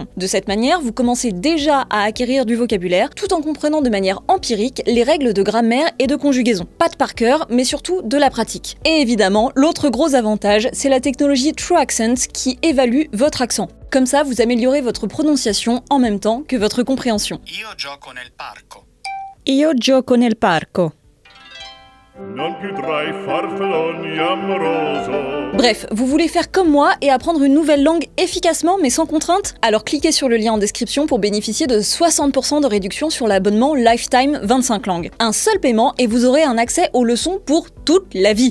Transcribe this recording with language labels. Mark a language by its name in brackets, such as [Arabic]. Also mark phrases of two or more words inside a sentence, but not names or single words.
[French] De cette manière, vous commencez déjà à acquérir du vocabulaire tout en comprenant de manière empirique les règles de grammaire et de conjugaison. Pas de par cœur, mais surtout de la pratique. Et évidemment, l'autre gros avantage, c'est la technologie True Accent qui évalue votre accent. Comme ça, vous améliorez votre prononciation en même temps que votre compréhension. [Italian] Io gioco nel parco. Io gioco nel parco. [French] Bref, vous voulez faire comme moi et apprendre une nouvelle langue efficacement mais sans contrainte? Alors cliquez sur le lien en description pour bénéficier de 60% de réduction sur l'abonnement Lifetime 25 langues. Un seul paiement et vous aurez un accès aux leçons pour toute la vie.